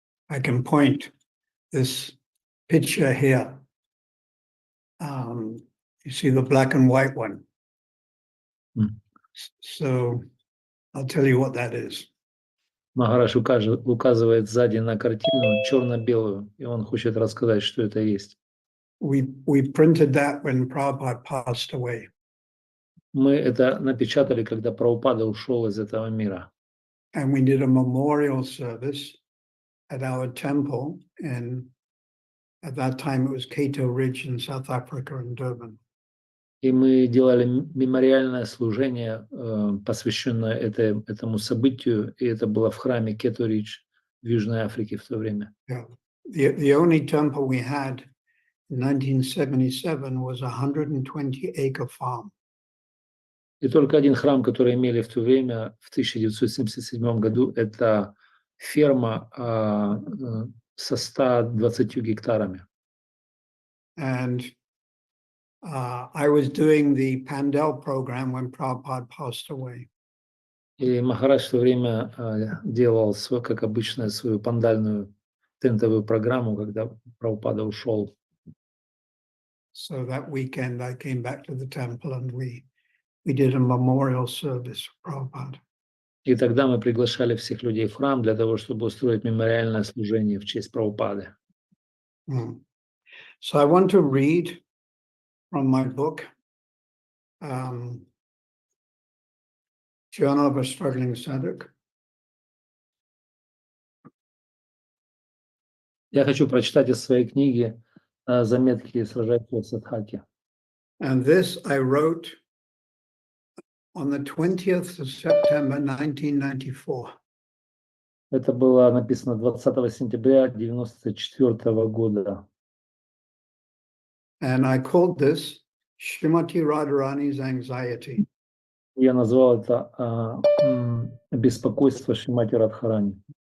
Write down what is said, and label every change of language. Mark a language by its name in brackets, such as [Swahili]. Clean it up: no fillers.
[English] I can point this picture here. You see the black and white one. So I'll tell you what that is. [Russian] Махарадж указывает сзади на картину черно-белую, и он хочет рассказать, что это есть. [English] We printed that when Prabhupada passed away. [Russian] Мы это напечатали, когда Прабхупада ушел из этого мира. [English] And we did a memorial service at our temple, and at that time it was Cato Ridge in South Africa and Durban. [Russian] И мы делали мемориальное служение, посвященное этому событию, и это было в храме Кету-Ридж в Южной Африке в то время. [English] Yeah. The only temple we had in 1977 was a 120-acre farm. [Russian] И только один храм, который имели в то время, в 1977 году, это ферма со 120 гектарами. [English] And I was doing the Pandel program when Prabhupada passed away. [Russian] И Махарадж в то время делал, как обычно, свою пандальную тентовую программу, когда Прабхупада ушел. [English] So that weekend I came back to the temple and we did a memorial service for Prabhupada. [Russian] И тогда мы приглашали всех людей в храм для того, чтобы устроить мемориальное служение в честь Прабхупады. [English] So I want to read from my book, Journal of a Struggling Sadhak. [Russian] Я хочу прочитать из своей книги заметки сражающегося садхаки. [English] And this I wrote on the 20th of September 1994. [Russian] Это было написано 20 сентября 1994 года. [English] And I called this Srimati Radharani's Anxiety. [Russian] Я назвал это беспокойство Шримати Радхарани.